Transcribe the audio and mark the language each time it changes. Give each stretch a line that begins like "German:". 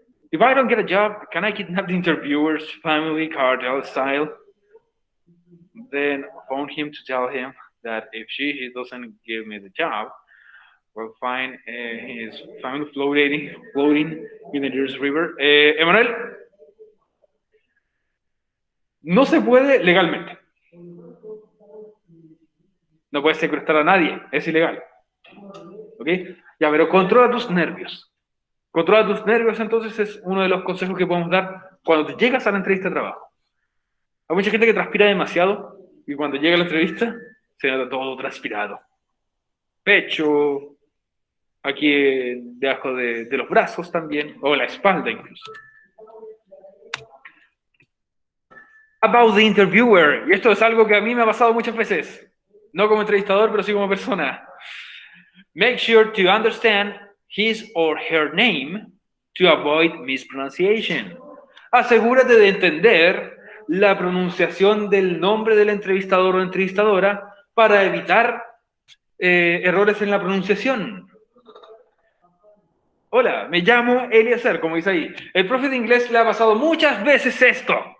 English: If I don't get a job, can I kidnap the interviewer's family cartel style? Then phone him to tell him that if he doesn't give me the job, we'll find his family floating in the nearest river.
Spanish: Emanuel, no se puede legalmente. No puedes secuestrar a nadie, es ilegal. ¿Ok? Ya, pero controla tus nervios. Controla tus nervios, entonces, es uno de los consejos que podemos dar cuando te llegas a la entrevista de trabajo. Hay mucha gente que transpira demasiado y cuando llega a la entrevista se nota todo transpirado. Pecho, aquí debajo de los brazos también, o la espalda incluso.
English: About the interviewer,
Spanish: y esto es algo que a mí me ha pasado muchas veces, no como entrevistador, pero sí como persona.
English: Make sure to understand his or her name to avoid mispronunciation.
Spanish: Asegúrate de entender la pronunciación del nombre del entrevistador o entrevistadora para evitar errores en la pronunciación. Hola, me llamo Eliezer, como dice ahí. El profe de inglés le ha pasado muchas veces esto.